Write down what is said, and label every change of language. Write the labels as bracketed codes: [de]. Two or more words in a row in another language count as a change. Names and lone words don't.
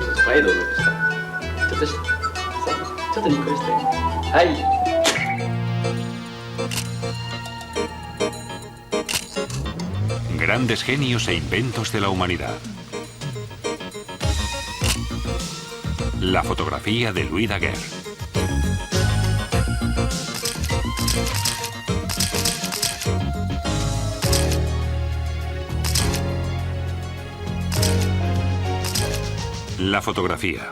[ja] 再度した。ちょっとニッコリして。はい。 [es] Grandes genios e inventos de la humanidad. La fotografía de Louis Daguerre. La fotografía.